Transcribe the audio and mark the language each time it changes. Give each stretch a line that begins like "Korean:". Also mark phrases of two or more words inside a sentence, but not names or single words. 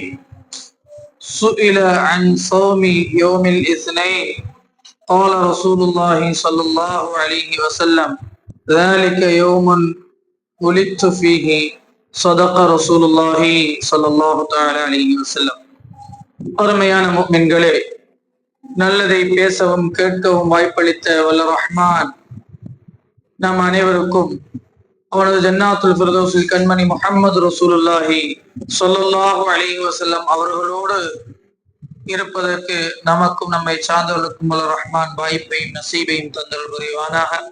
Arabic: سئل عن صوم يوم الاثنين قال رسول الله صلى الله عليه وسلم ذلك يوم ولدت فيه صدق رسول الله صلى الله تعالى عليه وسلم.
Tamil: அருமையான முஃமின்களே, நல்லதை பேசவும் கேட்கவும் வாய்ப்பளித்த வல்ல ரஹ்மான் நம் அனைவருக்கும் அவனது
Arabic: جنات الفردوس
Tamil: கண்மணி
Arabic: محمد رسول الله صلى الله عليه وسلم
Tamil: அவர்களோடு இருப்பதற்கு நமக்கும் நம்மை சார்ந்தவர்களுக்கும் வல்ல ரஹ்மான் வாய்ப்பையும் நசீபையும் தந்தல் புரிவானாக.